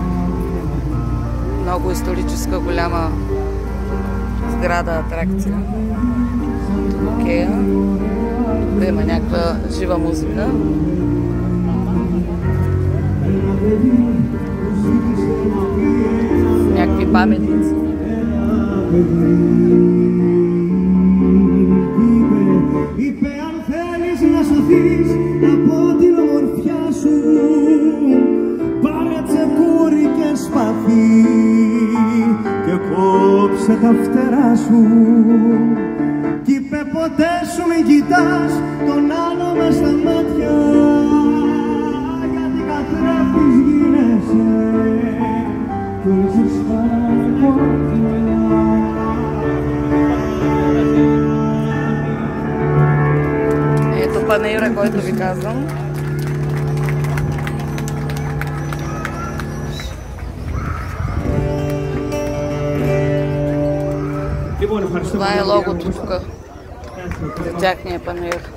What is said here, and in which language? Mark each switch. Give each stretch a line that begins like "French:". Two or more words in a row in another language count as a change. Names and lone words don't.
Bulgarian: Много историческа, голяма сграда, атракция. Ето го кея. Тук има някаква жива музика. Някакви паметници.
Greek: Είπε αν θέλεις να σωθείς από την ομορφιά σου, πάρε τσεκούρι και σπαθί και κόψε τα φτερά σου. Κι είπε ποτέ σου μην κοιτάς τον άλλο μες στα μάτια, γιατί καθρέφτης γίνεσαι κι όλους
Bulgarian: Ето панаира, който ви казвам. Това е логото тук за тяхния панаир.